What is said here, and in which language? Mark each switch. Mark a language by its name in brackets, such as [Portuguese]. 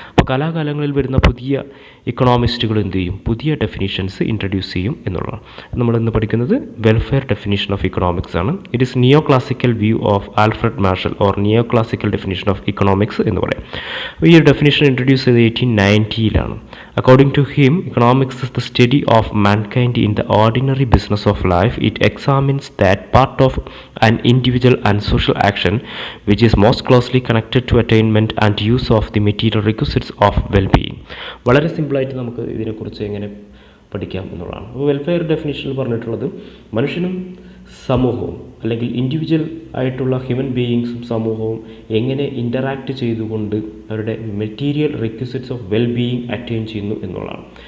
[Malayalam] അപ്പോൾ കാലാകാലങ്ങളിൽ വരുന്ന പുതിയ ഇക്കണോമിസ്റ്റുകൾ എന്ത് ചെയ്യും, പുതിയ ഡെഫിനിഷൻസ് ഇൻട്രൊഡ്യൂസ് ചെയ്യും എന്നുള്ളതാണ്. നമ്മളിന്ന് പഠിക്കുന്നത് [English] Welfare definition of economics ആണ്. It is neo classical view of Alfred Marshall or neo classical definition of economics എന്ന് പറയും. [Malayalam] ഈ ഒരു ഡെഫിനിഷൻ ഇൻട്രൊഡ്യൂസ് ചെയ്തത് 1890-ലാണ്. [English] According to him, economics is the study of mankind in the ordinary business of life. It examines that part of an individual and social action which is most closely connected to attainment and use of the material requisites of well-being. [Malayalam] വളരെ സിമ്പിളായിട്ട് നമുക്ക് ഇതിനെക്കുറിച്ച് എങ്ങനെ പഠിക്കാം എന്നുള്ളതാണ്. അപ്പോൾ welfare ഡെഫിനിഷനിൽ പറഞ്ഞിട്ടുള്ളത് മനുഷ്യനും സമൂഹവും അല്ലെങ്കിൽ ഇൻഡിവിജ്വൽ ആയിട്ടുള്ള ഹ്യൂമൻ ബീയിങ്സും സമൂഹവും എങ്ങനെ ഇൻ്ററാക്ട് ചെയ്തുകൊണ്ട് അവരുടെ [English] material requisites of well being [Malayalam] attain ചെയ്യുന്നു എന്നുള്ളതാണ്.